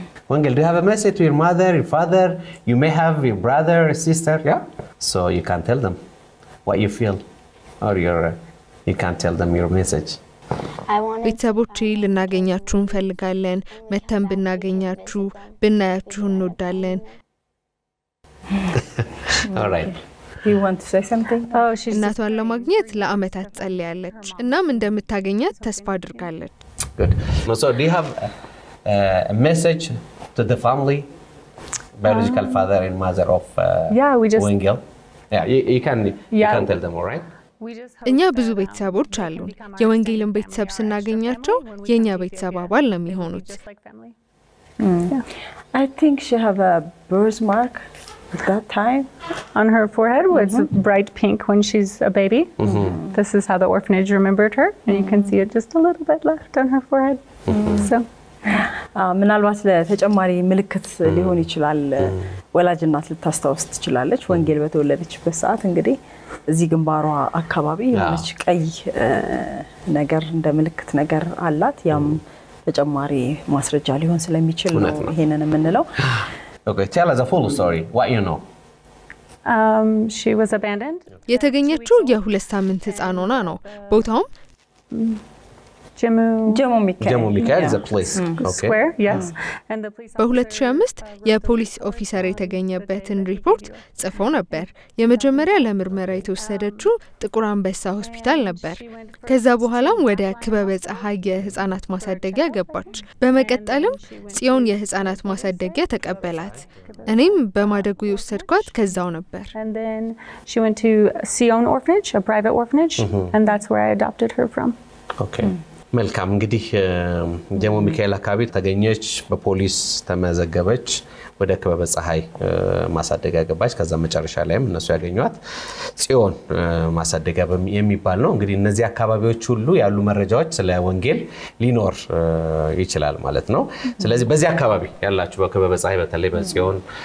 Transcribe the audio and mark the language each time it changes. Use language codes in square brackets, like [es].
[en] Wengel, do you have a message to your mother, your father? You may have your brother or sister, yeah? So you can tell them what you feel or you can tell them your message. [am] ቤተሰቦቼ ልናገኛችሁ እንፈልጋለን መተን ብናገኛችሁ ብናያችሁ እንወዳለን [en] All right. You want to say something? Oh, she's [am] እናቷን ለማግኘት ለአመታት ጸልያለች እናም እንደምታገኛት ተስፋ አድርጋለች [en] Good. So do you have a message to the family, biological father and mother of Wengel? Yeah, you can tell them, all right? [am] እኛ ብዙ ቤተሰቦች አሉን የወንጌልን ቤተሰብ ስናገኛቸው የኛ ቤተሰብ አባል ነው የሚሆኑት [en] I think she have a birthmark at that time on her forehead was bright pink when she's a baby. This is how the orphanage remembered her and you can see it just a little bit left on her forehead. So [am] ምናልባት ለተጨማሪ ምልክት ሊሆን ይችላል ወላጅ እናት ልታስተዋውስ ትችላለች ወንጌል በተወለደችበት ሰዓት እንግዲህ እዚህ ግንባሯ አካባቢ የሆነች ቀይ ነገር እንደ ምልክት ነገር አላት ያም ተጨማሪ ማስረጃ ሊሆን ስለሚችል ነው ይሄንን የምንለው [en] Okay, tell us the full story. What you know? She was abandoned. [am] የተገኘችው የ2 ሳምንት ህፃን ሆና ነው ቦታውም [en] Jamo Mikael is a place. Okay. Square, yes. And the police [am] በ2005 የፖሊስ ኦፊሰር የተገኘበትን ሪፖርት ጽፎ ነበር። የመጀመሪያ ለምርመራ የተወሰደችው ጥቁር አንበሳ ሆስፒታል ነበር። ከዛ በኋላም ወደ ክበበ ፀሐይ የህፃናት ማሳደጊያ ገባች። በመቀጠልም ጽዮን የህፃናት ማሳደጊያ ተቀበላት። እኔም በማደጉ የወሰድኳት ከዛው ነበር። [en] And then she went to Sion Orphanage, a private orphanage, and that's where I adopted her from. Okay. [am] መልካም እንግዲህ ጀሞ ሚካኤል አካባቢ ተገኘች በፖሊስ ተመዘገበች ወደ ክበበ ፀሐይ ማሳደጊያ ገባች ከዛ መጨረሻ ላይም እነሱ ያገኙት ጽዮን ማሳደጊያ የሚባል ነው እንግዲህ እነዚህ አካባቢዎች ሁሉ ያሉ መረጃዎች ስለ ወንጌል ሊኖር ይችላል ማለት ነው ስለዚህ በዚህ አካባቢ ያላችሁ በክበበ ፀሐይ በተለይ በጽዮን